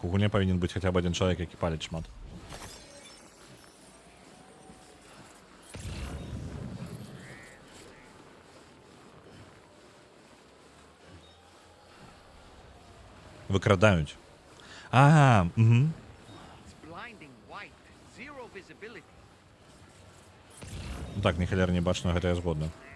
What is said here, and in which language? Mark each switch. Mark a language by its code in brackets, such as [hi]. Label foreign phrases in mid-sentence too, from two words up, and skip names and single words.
[be] У гульне павінен быць хаця б адзін чалавек, які паліць шмат. Выкрадаюць. Ага, угу. [en] It's blinding white. Zero visibility. [be] Ну так, ні халера не бачна, гэта я згодна.